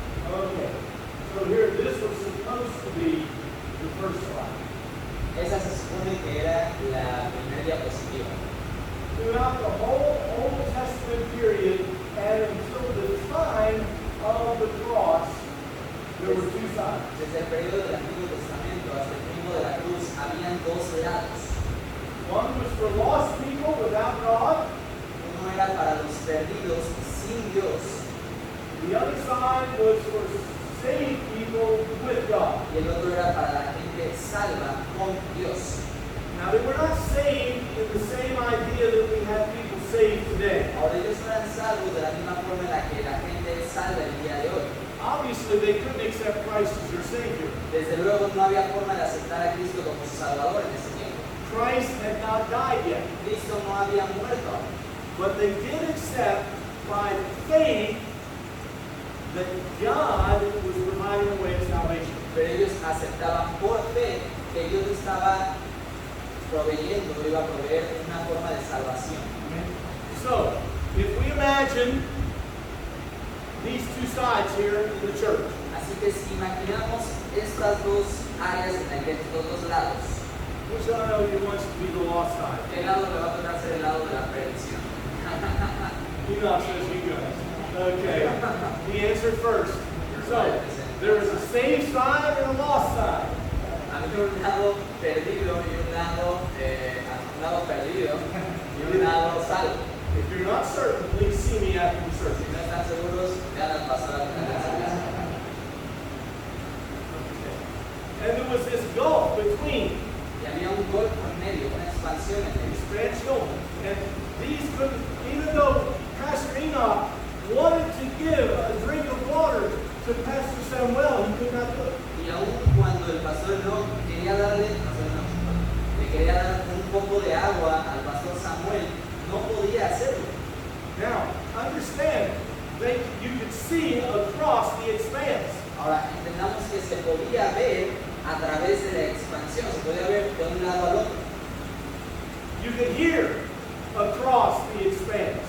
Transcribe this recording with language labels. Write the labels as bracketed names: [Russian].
[English] Okay, so here, this was supposed to be the first slide. [Spanish] Esa se supone que era la primera diapositiva. [English] Throughout the whole Old Testament period and until the time of the cross, there were two sides. [Spanish] Desde el periodo del Antiguo Testamento hasta el tiempo de la cruz habían dos lados. [English] One was for lost people without God. [Spanish] Uno era para los perdidos sin Dios [English] The other side was for saved people with God. [Spanish] y el otro era para la gente salva con Dios. [English] Now, they were not saved in the same idea that we have people saved today. [Spanish] Ahora ellos no eran salvos de la misma forma en la que la gente es salva el día de hoy. [English] Obviously, they couldn't accept Christ as their Savior. [Spanish] Desde luego no había forma de aceptar a Cristo como su Salvador en ese tiempo. [English] Christ had not died yet. [Spanish] Cristo no había muerto. [English] But they did accept by faith that God was providing a way of salvation. [Spanish] Pero ellos aceptaban por fe que Dios estaba proveyendo, iba a proveer una forma de salvación. [English] So, if we imagine these two sides here in the church, [Spanish] Así que si imaginamos estas dos áreas en estos dos lados, [English] which I know you wants to be the lost side? [Spanish] ¿qué lado le va a tocar ser el lado de la perdición? [English] Enoch says you guys. Okay. He answered first. So, there is a saved side and a lost side. [Spanish] Había un lado perdido y un lado perdido y un lado salvo. [English] If you're not certain, please see me after the [Spanish] Si [English] service. [Spanish] no están seguros, vean al pasar al final del servicio. [English] And there was this gulf between [Spanish] Y había un golfo en medio, una expansión en medio. [English] expansion. And these couldn't, even though Pastor Enoch wanted to give a drink of water to Pastor Samuel, he could not do it. [Spanish] Y aún cuando el pastor no quería darle, le quería dar un poco de agua al pastor Samuel, no podía hacerlo. [English] Now, understand, you could see across the expanse. [Spanish] Ahora, entendamos que se podía ver a través de la expansión, se podía ver de un lado al otro, [English] You could hear across the expanse.